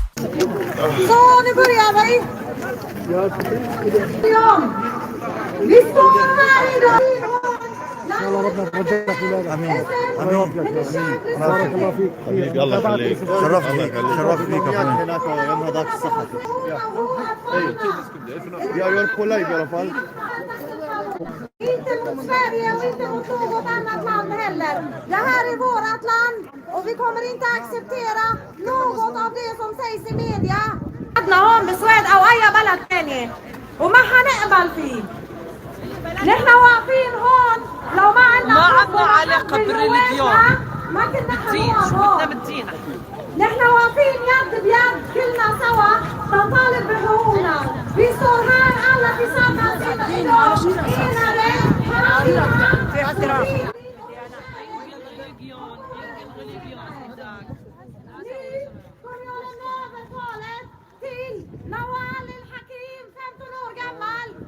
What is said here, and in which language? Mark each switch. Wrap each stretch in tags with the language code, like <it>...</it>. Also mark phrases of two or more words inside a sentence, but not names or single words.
<sv>Så, nu börjar vi. Vi står här idag.</sv> <ar>الله ربنا يرجعك ولادك. امين امين. بارك الله فيك. الله يخليك. شرفت فيك اخوي. هناك ويوم هذاك الصحة.</ar> <sv>Jag gör på live i alla fall. Inte mot Sverige och inte mot något annat land heller. Det här är vårt land och vi kommer inte acceptera något av det som sägs i media.</sv> <ar>قعدنا هون بالسويد او اي بلد ثاني وما حنقبل فيه. نحن واقفين هون لو ما عندنا علاقة بالريليجيون ما كنا بالدين، شو بدنا بالدين. نحن واقفين يد بيد كلنا سوا نطالب بحقوقنا.</ar> <sv>Vi står här alla tillsammans idag enade. till Nawal el-Hakim, 15 år gammal.</sv>